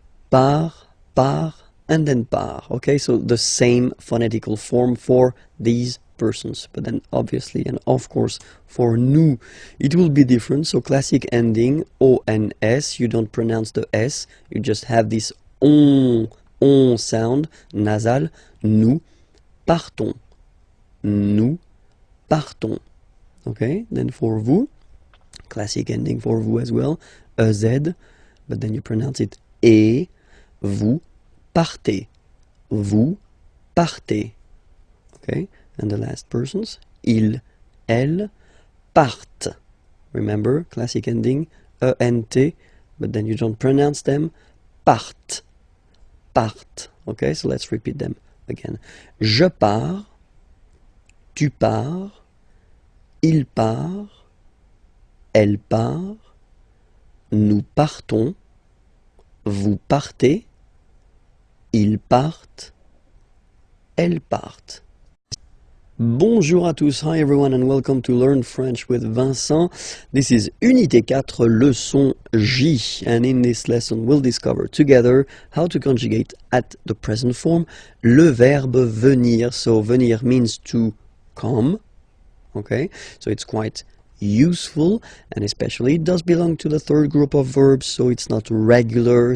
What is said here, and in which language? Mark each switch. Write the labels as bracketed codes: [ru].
[en] Part, part, and then par, okay? So the same phonetical form for these persons, but then obviously and of course for nous it will be different. So classic ending ONS, you don't pronounce the S, you just have this on sound nasal. [fr] Nous partons, nous partons, okay? [en] Then for vous, classic ending for vous as well, EZ, but then you pronounce it et, [fr] vous partez, vous partez, [en] okay? And the last persons, [fr] il, elle, partent. [en] Remember, classic ending, ENT, but then you don't pronounce them, [fr] partent, partent, [en] okay? So let's repeat them again. [fr] Je pars, tu pars, il part, elle part, nous partons, vous partez, ils partent, elles partent. Bonjour à tous, [en] hi everyone and welcome to Learn French with Vincent. This is Unité 4, leçon J, and in this lesson we'll discover together how to conjugate at the present form [fr] le verbe venir. [en] So venir means to come. Okay, so it's quite useful, and especially it does belong to the third group of verbs, so it's not regular.